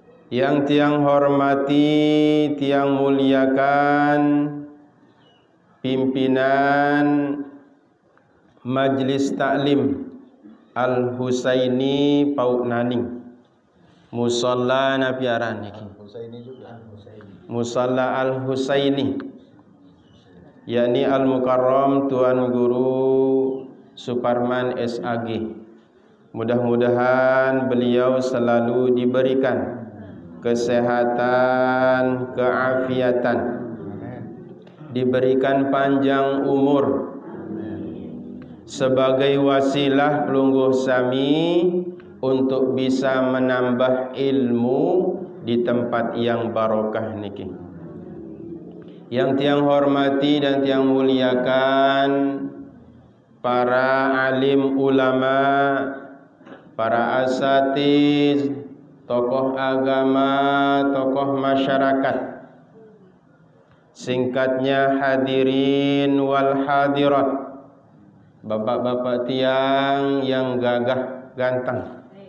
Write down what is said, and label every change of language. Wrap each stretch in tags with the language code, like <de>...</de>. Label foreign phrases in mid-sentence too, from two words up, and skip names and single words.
<id>Yang tiang hormati, tiang muliakan pimpinan Majlis Taklim Al-Husaini Pauk Naning. Musalla napiaran niki. Musalla Al-Husaini, yakni Al-Mukarram Tuan Guru Suparman SAG. Mudah-mudahan beliau selalu diberikan kesehatan, keafiatan, diberikan panjang umur sebagai wasilah</id> <sas>pelungguh sami</sas> <id>untuk bisa menambah ilmu di tempat yang barokah niki. Yang tiang hormati dan tiang muliakan para alim ulama, para asatiz, tokoh agama, tokoh masyarakat, singkatnya</id> <ar>الحاضرين والحاضرات,</ar> <id>bapak-bapak tiang yang gagah ganteng,</id>